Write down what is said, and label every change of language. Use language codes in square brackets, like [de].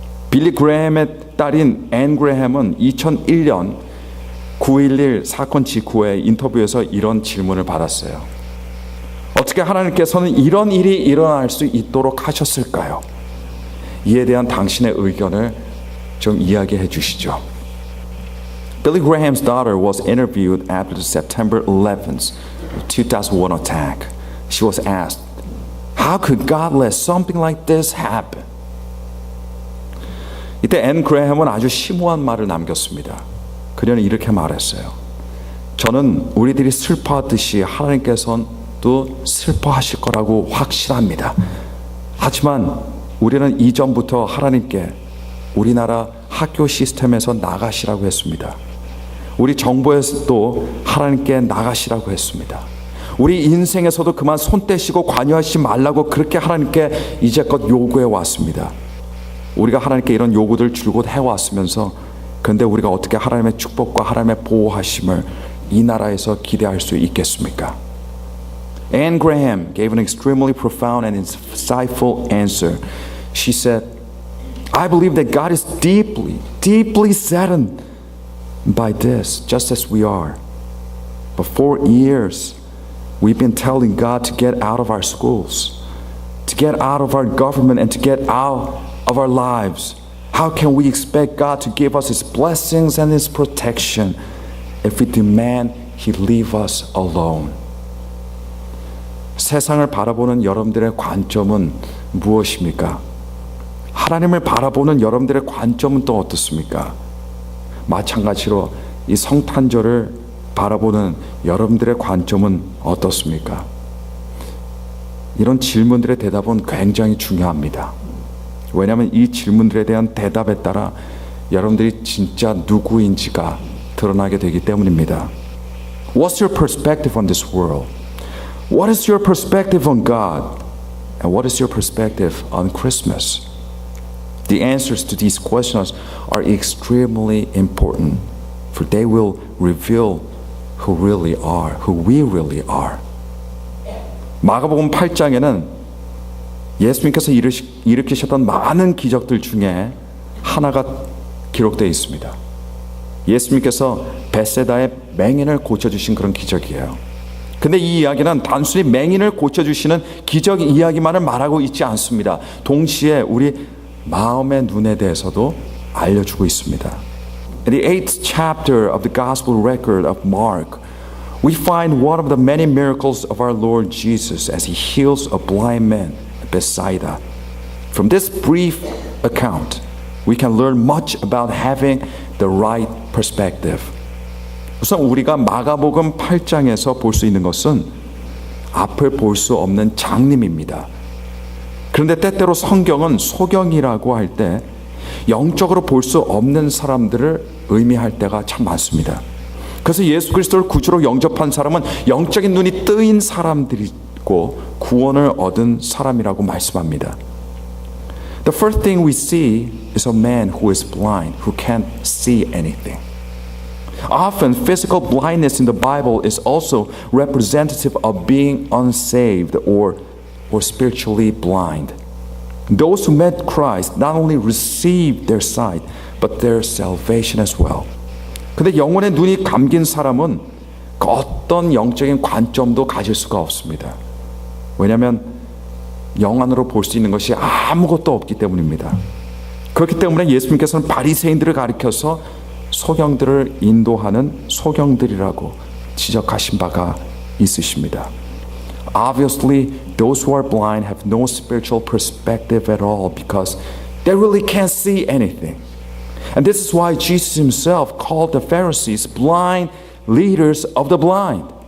[ko] 빌리 그레햄의 딸인 앤 그레햄은 2001년 9.11 사건 직후에 인터뷰에서 이런 질문을 받았어요. 어떻게 하나님께서는 이런 일이 일어날 수 있도록 하셨을까요? 이에 대한 당신의 의견을 좀 이야기해 주시죠. [en] Billy Graham's daughter was interviewed after the September 11th, 2001 attack. She was asked, "How could God let something like this happen?" [ko] 이때 앤 그레햄은 아주 심오한 말을 남겼습니다. 그녀는 이렇게 말했어요. 저는 우리들이 슬퍼하듯이 하나님께서도 슬퍼하실 거라고 확신합니다. 하지만 우리는 이전부터 하나님께 우리나라 학교 시스템에서 나가시라고 했습니다. 우리 정부에서도 하나님께 나가시라고 했습니다. 우리 인생에서도 그만 손 떼시고 관여하지 말라고 그렇게 하나님께 이제껏 요구해 왔습니다. 우리가 하나님께 이런 요구들 줄곧 해왔으면서 그런데 우리가 어떻게 하나님의 축복과 하나님의 보호하심을 이 나라에서 기대할 수 있겠습니까? [en] Anne Graham gave an extremely profound and insightful answer. She said, "I believe that God is deeply, deeply saddened by this, just as we are. But for years, we've been telling God to get out of our schools, to get out of our government, and to get out of our lives. How can we expect God to give us His blessings and His protection if we demand He leave us alone?" [ko] 세상을 바라보는 여러분들의 관점은 무엇입니까? 하나님을 바라보는 여러분들의 관점은 또 어떻습니까? 마찬가지로 이 성탄절을 바라보는 여러분들의 관점은 어떻습니까? 이런 질문들의 대답은 굉장히 중요합니다. 왜냐하면 이 질문들에 대한 대답에 따라 여러분들이 진짜 누구인지가 드러나게 되기 때문입니다. [en] What's your perspective on this world? What is your perspective on God? And what is your perspective on Christmas? The answers to these questions are extremely important, for they will reveal who we really are. [ko] 마가복음 8장에는 예수님께서 일으키셨던 많은 기적들 중에 하나가 기록되어 있습니다. 예수님께서 벳세다의 맹인을 고쳐주신 그런 기적이에요. 근데 이 이야기는 단순히 맹인을 고쳐주시는 기적 이야기만을 말하고 있지 않습니다. 동시에 우리 마음의 눈에 대해서도 알려주고 있습니다. [en] In the 8th chapter of the Gospel record of Mark, we find one of the many miracles of our Lord Jesus as He heals a blind man at Bethsaida. From this brief account, we can learn much about having the right perspective. [ko] 우선 우리가 마가복음 8장에서 볼 수 있는 것은 앞을 볼 수 없는 장님입니다. 그런데 때때로 성경은 소경이라고 할 때 영적으로 볼 수 없는 사람들을 의미할 때가 참 많습니다. 그래서 예수 그리스도를 구주로 영접한 사람은 영적인 눈이 뜨인 사람들이고 구원을 얻은 사람이라고 말씀합니다. [en] The first thing we see is a man who is blind, who can't see anything. Often, physical blindness in the Bible is also representative of being unsaved or spiritually blind. Those who met Christ not only received their sight, but their salvation as well. [ko] 근데 영혼의 눈이 감긴 사람은 그 어떤 영적인 관점도 가질 수가 없습니다. 왜냐하면 영 안으로 볼 수 있는 것이 아무것도 없기 때문입니다. 그렇기 때문에 예수님께서는 바리새인들을 가리켜서 소경들을 인도하는 소경들이라고 지적하신 바가 있으십니다. [en] Obviously, those who are blind have no spiritual perspective at all because they really can't see anything. And this is why Jesus himself called the Pharisees blind leaders of the blind.